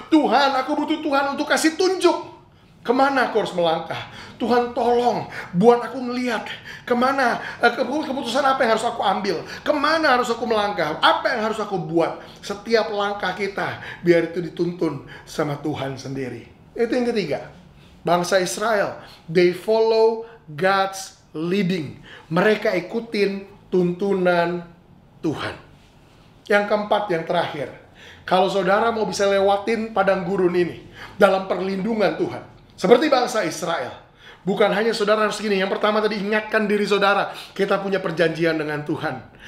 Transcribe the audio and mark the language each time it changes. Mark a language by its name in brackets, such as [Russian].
[Indonesian] Tuhan, aku butuh Tuhan untuk kasih tunjuk. Kemana aku harus melangkah? Tuhan tolong buat aku ngeliat kemana, keputusan apa yang harus aku ambil, kemana harus aku melangkah, apa yang harus aku buat. Setiap langkah kita biar itu dituntun sama Tuhan sendiri. Itu yang ketiga. [English] Bangsa Israel, they follow God's leading. [Indonesian] Mereka ikutin tuntunan Tuhan. Yang keempat, yang terakhir, kalau saudara mau bisa lewatin padang gurun ini dalam perlindungan Tuhan, seperti bangsa Israel, bukan hanya saudara harus gini. Yang pertama tadi, ingatkan diri saudara, kita punya perjanjian dengan Tuhan.